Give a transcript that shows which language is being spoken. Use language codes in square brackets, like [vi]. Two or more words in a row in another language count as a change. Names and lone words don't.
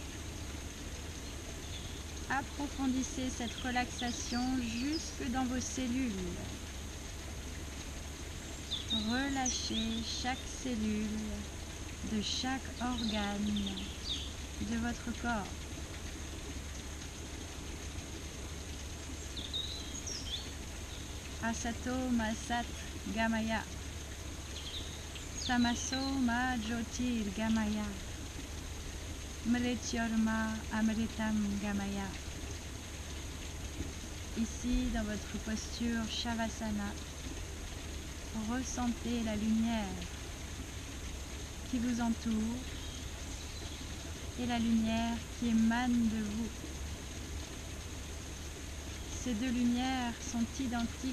[fr] Approfondissez cette relaxation jusque dans vos cellules. Relâchez chaque cellule de chaque organe de votre corps. [sa] Asato ma sat gamaya. Tamaso ma jyotir gamaya. Mrityorma amritam gamaya. [fr] Ici, dans votre posture Shavasana, ressentez la lumière qui vous entoure et la lumière qui émane de vous. Ces deux lumières sont identiques.